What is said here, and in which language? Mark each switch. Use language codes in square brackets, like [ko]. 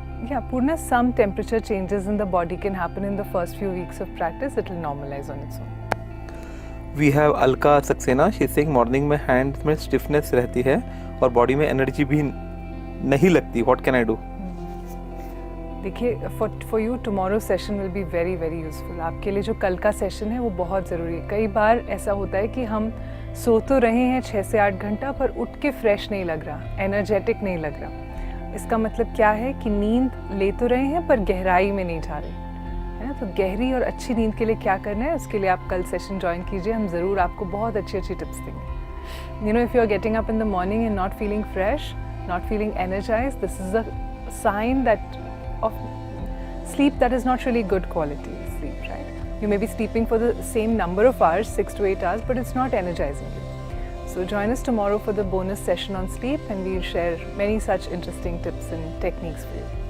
[en] Yeah, Purna, some temperature changes in the body can happen in the first few weeks of practice. It will normalize on its own. We have Alka Saxena. She's saying [hi] morning में hands में stiffness रहती है और body में energy भी नहीं लगती. [en] What can I do? देखिए, for you tomorrow session will be very very useful. [hi] आपके लिए जो कल का सेशन है वो बहुत ज़रूरी है. कई बार ऐसा होता है कि हम सो तो रहे हैं 6 से 8 घंटा, पर उठ के फ्रेश नहीं लग रहा, एनर्जेटिक नहीं लग रहा. इसका मतलब क्या है कि नींद ले तो रहे हैं पर गहराई में नहीं जा रहे, है ना. तो गहरी और अच्छी नींद के लिए क्या करना है, उसके लिए आप कल सेशन ज्वाइन कीजिए. हम ज़रूर आपको बहुत अच्छी टिप्स देंगे. [en] You know, if you are getting up in the morning and not feeling fresh, not feeling energized, this is a sign that of sleep that is not really good quality sleep, right? You may be sleeping for the same number of hours, 6 to 8 hours, but it's not energizing you. So join us tomorrow for the bonus session on sleep, and we'll share many such interesting tips and techniques for you.